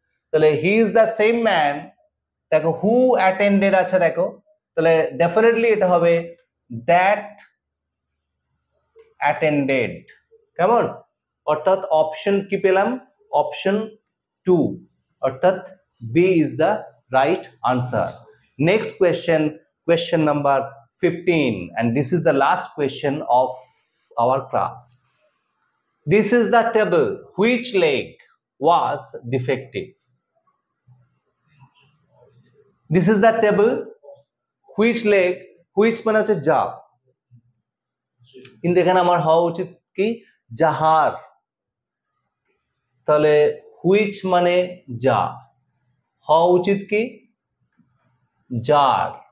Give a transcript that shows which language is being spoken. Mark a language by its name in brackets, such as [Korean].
[English] তাহলে he is the same man, দেখো who attended [Bangla] আছে দেখো, তাহলে [English] definitely [Bangla] এটা হবে [English] That attended. [Bangla] কেমন? অর্থাৎ [English] option [Bangla] কি পেলাম? [English] Option 2, অর্থাৎ B is the right answer. Next question, question number 15, and this is the last question of our class. This is the table, which leg was defective? This is the table, which leg, which [Bangla] মানে হচ্ছে যা, কিন্তু এখানে আমার হওয়া উচিত কি? যাহার। তাহলে which মানে যা, হওয়া উচিত কি? যার।